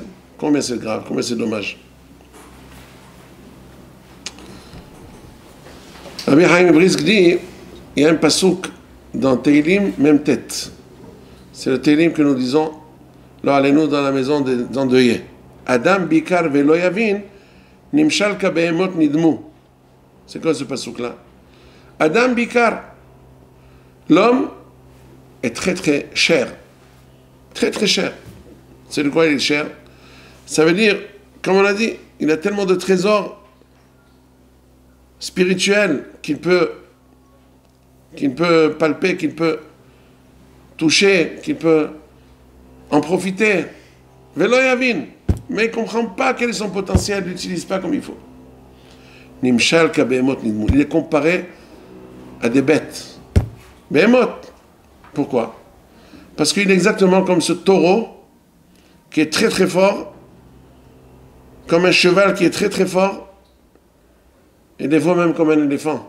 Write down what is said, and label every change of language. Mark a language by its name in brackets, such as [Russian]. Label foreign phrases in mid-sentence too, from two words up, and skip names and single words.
[French] Combien c'est grave, combien c'est dommage. Rabbi Chaim Brisk dit, il y a un pasouk dans Teilim, même tête. C'est le Teilim que nous disons, là, allez-nous dans la maison des endeuillés. [Hebrew] אדם ביקר ולא יבין נמשל כבהמות נדמו. [French] C'est quoi ce pasouk-là? [Hebrew] אדם ביקר, [French] l'homme est très très cher. Très très cher. C'est de quoi il est cher? Ça veut dire, comme on a dit, il a tellement de trésors spirituel qu'il peut palper, qu'il peut toucher, qu'il peut en profiter. [Hebrew] ולא יבין, [French] mais il ne comprend pas quel est son potentiel, il l'utilise pas comme il faut. [Hebrew] נמשל כבהמות נדמו. [French] Il est comparé à des bêtes. Behemot. Pourquoi? Parce qu'il est exactement comme ce taureau qui est très très fort, comme un cheval qui est très très fort, et des fois même comme un éléphant.